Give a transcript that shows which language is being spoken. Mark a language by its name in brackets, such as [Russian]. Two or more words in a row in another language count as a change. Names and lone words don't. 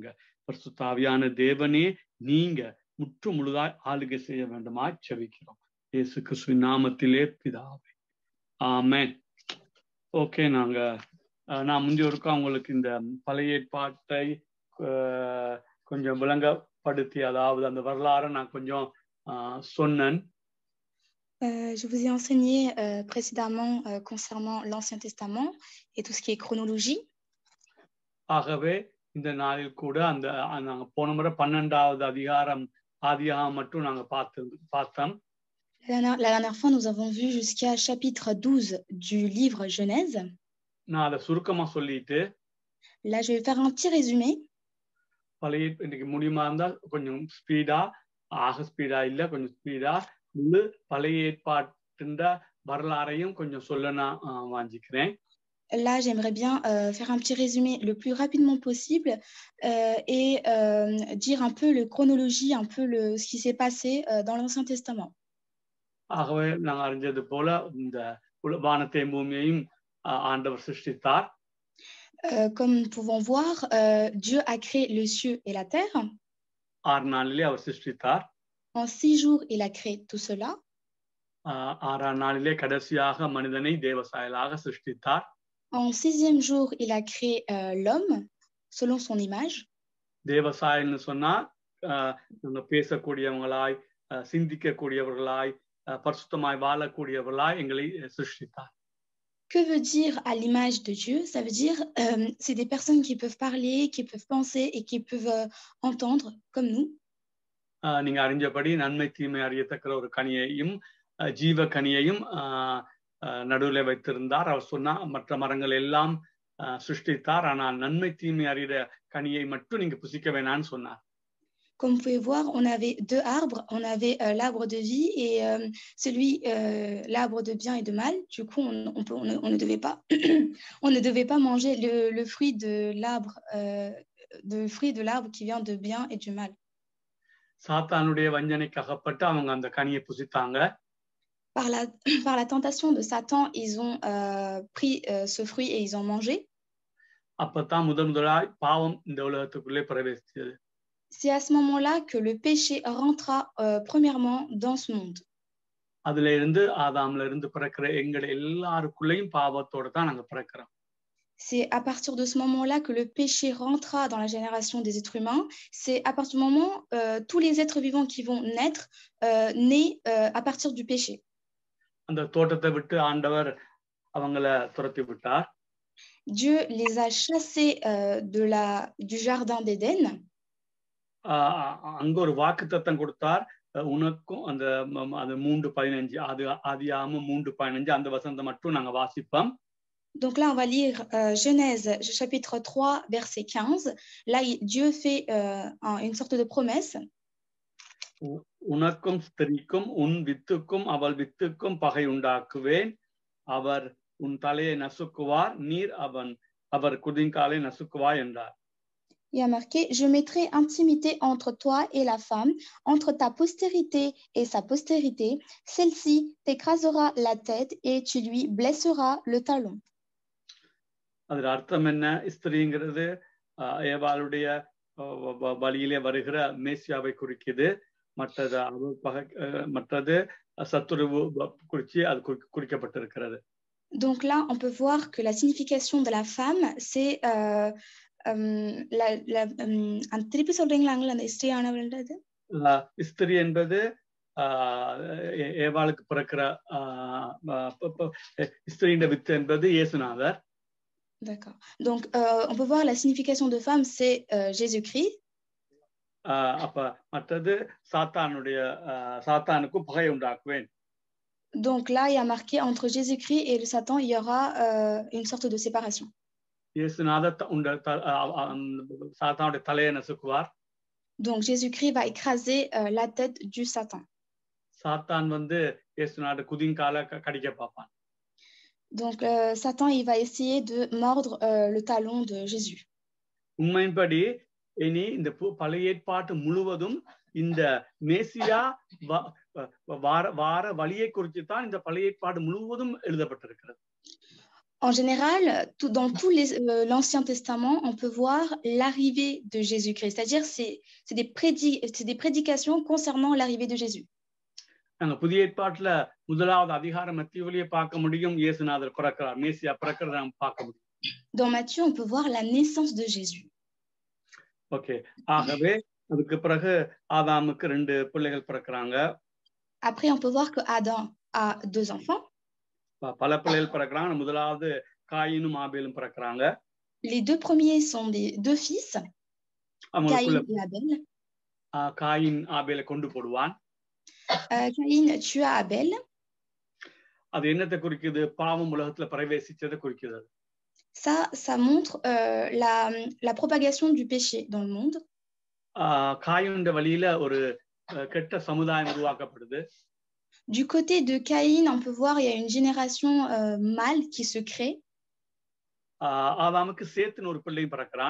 [Tamil] பரிசுத்த ஆவியான தேவனே, நீங்க முற்று முழுதாய் ஆளுகை செய்ய வேண்டுமா செபிக்கிறோம். இயேசு கிறிஸ்துவின் நாமத்திலே பிதாவே, ஆமென். ஓகே, நான் முந்தியோருக்கா உங்களுக்கு இந்த பழைய ஏற்பாட்டை கொஞ்சம் விளங்கப்படுத்தி, அதாவது அந்த வரலாறை நான் கொஞ்சம் சொன்னேன். [French] Je vous ai enseigné précédemment concernant l'Ancien Testament et tout ce qui est chronologie. [Tamil] ஆகவே இந்த நாளில் கூட நாங்க போன முறை 12வது அதிகாரம் ஆதியாகமம் மட்டும் நாங்க பார்த்தோம். [French] La dernière fois, nous avons vu jusqu'à chapitre 12 du livre Genèse. [Tamil] நான் அதை சுருக்கமா சொல்லிட்டு, [French] là je vais faire un petit résumé. [Tamil] பழைய இன்னைக்கு முடியுமா இருந்தா கொஞ்சம் ஸ்பீடா, ஸ்பீடா இல்ல கொஞ்சம் ஸ்பீடா பழைய ஏற்பாட்டின் வரலாறையும் கொஞ்சம் சொல்ல நான் வாஞ்சிக்கிறேன். [French] Là, j'aimerais bien faire un petit résumé le plus rapidement possible et dire un peu la chronologie, un peu ce qui s'est passé dans l'Ancien Testament. [Tamil] ஆகவே நாங்கள் அறிஞ்சது போல இந்த வானத்தை பூமியையும் ஆண்டவர் சிருஷ்டித்தார். [French] Comme nous pouvons voir, Dieu a créé le ciel et la terre. [Tamil] 6 நாளிலே அவர் சிருஷ்டித்தார். [French] En 6 jours, il a créé tout cela. [Tamil] 6ஆம் நாளிலே கடைசியாக மனிதனை தேவசாயலாக சிருஷ்டித்தார். [French] En 6e jour, il a créé l'homme selon son image. [Tamil] தேவசாயன்னு சொன்னா நம்ம பேசக்கூடியவங்களாய், சிந்திக்கக்கூடியவர்களாய், பரிசுத்தமாய் வாழக்கூடியவர்களாய் எங்களை சிருஷ்டித்தார். [French] Que veut dire à l'image de Dieu? Ça veut dire c'est des personnes qui peuvent parler, qui peuvent penser et qui peuvent entendre comme nous. [Tamil] நீங்க அறிஞ்சபடி நன்மை தீமை அறியத்தக்க ஒரு கனியையும் ஜீவ கனியையும் நடுவில் வைத்திருந்தார். அவர் சொன்னா மற்ற மரங்கள் எல்லாம் சிருஷ்டித்தார், ஆனால் நன்மை தீமை அறிகிற கனியை மட்டும் நீங்க புசிக்க வேணான்னு சொன்னார். [French] Comme vous pouvez voir, on avait 2 arbres. On avait l'arbre de vie et l'arbre de bien et de mal. Du coup, on ne devait pas, on ne devait pas manger le fruit de l'arbre qui vient de bien et du mal. [Tamil] சாத்தானுடைய வஞ்சனைக்கு அகப்பட்டு அவங்க அந்த கனியை புசித்தாங்க. [French] Par la tentation de Satan, ils ont pris ce fruit et ils ont mangé. [Tamil] அப்பதான் முதலாய் பாவம் இந்த உலகத்துக்குள்ளே பிரவேசித்தது. [French] C'est à ce moment-là que le péché rentra premièrement dans ce monde. [Tamil] அதுல இருந்து ஆதாம்ல இருந்து பிறக்கிற எங்க எல்லாருக்குள்ளேயும் பாவத்தோட தான் நாங்க பிறக்கிறோம். [French] C'est à partir de ce moment-là que le péché rentra dans la génération des êtres humains. C'est à partir du moment tous les êtres vivants qui vont naître nés à partir du péché. [Tamil] அந்த தோட்டத்தை விட்டு ஆண்டவர் அவங்கள துரத்தி விட்டார். [French] Dieu les a chassés du jardin d'Éden. [Tamil] அங்க ஒரு வாக்குத்தத்தம் கொடுத்தார், உனக்கும் அந்த 3:15 ஆதியாகமம் 3:15 அந்த வசனத்தை மட்டும் நாங்க வாசிப்போம். [French] Donc là, on va lire Genèse chapitre 3, verset 15. Là, Dieu fait une sorte de promesse. [Tamil] உனக்கும் ஸ்திரீக்கும் உன் வித்துக்கும் அவள் வித்துக்கும் பகை உண்டாக்குவேன். அவர் உன் தலையை நசுக்குவார், நீர் அவர் குதிங்காலை நசுக்குவார் என்றார். [French] Il y a marqué, je mettrai intimité entre toi et la femme, entre ta postérité et sa postérité. Celle-ci t'écrasera la tête et tu lui blesseras le talon. [Tamil] அதோட அர்த்தம் என்ன? ஸ்திரீங்கிறது ஏவாளுடைய வழியிலே வருகிற மேசியாவை குறிக்குது. மற்றது சத்துருவு குறிச்சு அது குறிக்கப்பட்டிருக்கிறது. [French] Donc là, on peut voir que la signification de la femme, c'est [Tamil] திருப்பி சொல்றீங்களா அந்த ஸ்திரீயானவள்ன்றது? ஸ்திரீ என்பது ஏவாளுக்கு பிறக்கிற ஸ்திரீயின் வித்து என்பது இயேசுநாதர். [French] D'accord. Donc, on peut voir la signification de femme, c'est Jésus-Christ. [Tamil] அப்ப மற்றது சாத்தானுக்கும் பகை உண்டாக்குவேன். [French] Donc là, il y a marqué entre Jésus-Christ et le Satan, il y aura une sorte de séparation. [Tamil] சாத்தானுடைய தலையை நசுக்குவார். [French] Donc Jésus-Christ va écraser la tête du Satan. [Tamil] சாத்தான் இயேசுநாத குதிங்கால கடிக்க பார்ப்பான். [French] Donc Satan, il va essayer de mordre le talon de Jésus. [Tamil] உண்மையின்படி இனி இந்த பழைய ஏற்பாட்டு முழுவதும் இந்த மேசியா வார வழியை குறித்து தான் இந்த பழைய ஏற்பாடு முழுவதும் எழுதப்பட்டிருக்கிறது. [French] En général, dans tout l'Ancien Testament, on peut voir l'arrivée de Jésus-Christ. C'est-à-dire, c'est des prédications concernant l'arrivée de Jésus. [Tamil] நாங்க புதிய ஏற்பாட்டுல முதலாவது அதிகாரம் மத்தேயுவிலே பார்க்க முடியும், இயேசுநாதர் பிறக்கிறார், மேசியா பிறக்கிறத நாம் பார்க்க முடியும். [French] Dans Matthieu, on peut voir la naissance de Jésus. [Tamil] ஓகே, ஆகவே அதுக்கு பிறகு ஆதாமுக்கு 2 பிள்ளைகள் பிறக்கிறாங்க. [French] Après, on peut voir que Adam a 2 enfants. [Tamil] பல பிள்ளைகள் பிறக்கிறாங்க. முதலாவது காயினும் ஆபேலும் பிறக்கிறாங்க. [French] Les 2 premiers sont des 2 fils, Caïn et Abel. [Tamil] காயின் ஆபேலை கொண்டு போடுவான். [French] Caïn tua Abel. [Tamil] அது என்னத்தை குறிக்குது? பாவம் உலகத்துல பிரவேசிச்சதை குறிக்குது. [French] Ça montre la propagation du péché dans le monde. [Tamil] காயினுடைய வழியில ஒரு கெட்ட சமுதாயம் உருவாக்கப்படுது. [French] Du côté de Caïn, on peut voir il y a une génération mâle qui se crée. [Tamil] ஆதாமுக்கு சேத்துன்னு ஒரு பிள்ளை பிறக்கிறான்.